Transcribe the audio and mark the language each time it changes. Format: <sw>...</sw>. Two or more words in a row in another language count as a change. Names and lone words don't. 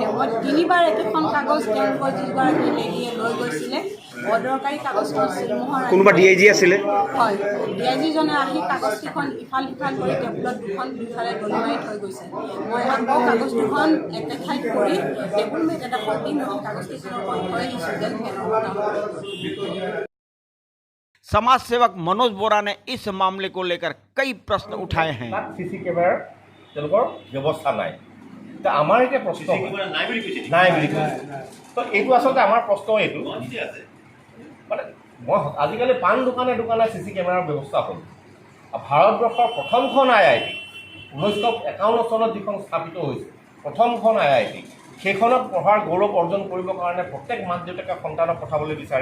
<as>মই 3বাৰ একেখন কাগজ তেওঁলোকৰ যিগৰাকী লেডীয়ে লৈ গৈছিলে, অদৰকাৰী কাগজখন চিল মোহৰ। কোনোবা DIG আছিলে? হয়, DIG-জনে আহি কাগজকেইখন ইফাল সিফাল কৰি টেবুলত দুইফালে দলি মাৰি থৈ গৈছে। মই আকৌ কাগজ দুখন একে ঠাইত কৰি</as> <en>table mat</en> <as>এডোখৰ দি মই কাগজকেইখনৰ ওপৰত থৈ আহিছোঁ যেন ফেনৰ।</as> <hi>समाज सेवक मनोज बोरा ने इस मामले को लेकर कई प्रश्न उठाए हैं।</hi> <en>CC camera</en> <as>তেওঁলোকৰ ব্যৱস্থা নাই। তো আমাৰ এতিয়া প্ৰশ্ন নাই বুলি কৈছে। তো এইটো আচলতে আমাৰ প্ৰশ্ন এইটো মানে মই আজিকালি পাণ দোকানে</as> <en>CC camera</en> <as>ব্যৱস্থা হ'ল। ভাৰতবৰ্ষৰ প্ৰথমখন IIT 1951 চনত যিখন স্থাপিত হৈছিল, প্ৰথমখন IIT, সেইখনত পঢ়াৰ গৌৰৱ অৰ্জন কৰিবৰ কাৰণে প্ৰত্যেক মাক দেউতাকে সন্তানক পঠাবলৈ বিচাৰে।</as>